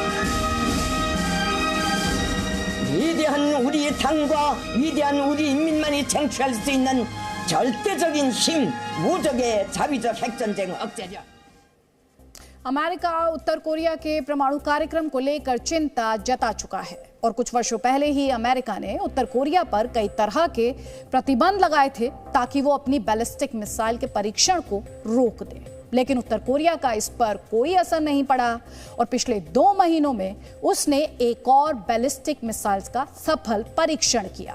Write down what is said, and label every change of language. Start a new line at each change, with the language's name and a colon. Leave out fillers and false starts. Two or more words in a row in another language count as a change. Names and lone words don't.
Korean: 위대한 우리 당과 위대한 우리 인민만이 쟁취할 수 있는 절대적인 힘, 무적의 자위적 핵전쟁 억제력.
Hindi: अमेरिका उत्तर कोरिया के परमाणु कार्यक्रम को लेकर चिंता जता चुका है और कुछ वर्षों पहले ही अमेरिका ने उत्तर कोरिया पर कई तरह के प्रतिबंध लगाए थे ताकि वो अपनी
English: ballistic missile
Hindi: के परीक्षण को रोक दे। लेकिन उत्तर कोरिया का इस पर कोई असर नहीं पड़ा और पिछले 2 महीनों में उसने एक और
English: ballistic missiles
Hindi: का सफल परीक्षण किया।